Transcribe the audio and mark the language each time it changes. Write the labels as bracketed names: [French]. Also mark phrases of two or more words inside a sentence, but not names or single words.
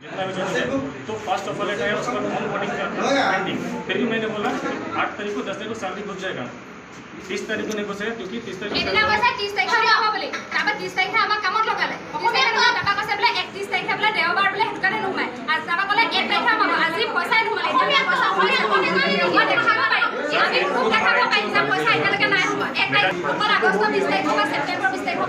[Hindi] तो [English] first of all [Hindi] है उसका ऑन बोर्डिंग का पेंडिंग। फिर भी मैंने बोला 8 तारीख को 10 तारीख को सैलरी घुस जाएगा, 30 तारीख को नहीं घुसेगा क्योंकि 30 तारीख [Assamese] এদিনা কৈছে 30 তাৰিখে যাব বুলি, তাৰপৰা 30 তাৰিখে আমাক কামত লগালে। 30 তাৰিখে তাৰপৰা কৈছে বোলে 31 তাৰিখে বোলে দেওবাৰ বোলে সেইটো কাৰণে নোমায়। আৰু তাৰপৰা ক'লে 1 তাৰিখে আমাক আজি পইচাই নোমালে। এতিয়া পইচা মই দেখাব পাৰিম, আমি খুব দেখাব পাৰিম যে পইচা এতিয়ালৈকে নাই হোৱা। 1 তাৰিখ আগষ্ট 20 তাৰিখ বা ছেপ্টেম্বৰ 20 তাৰিখ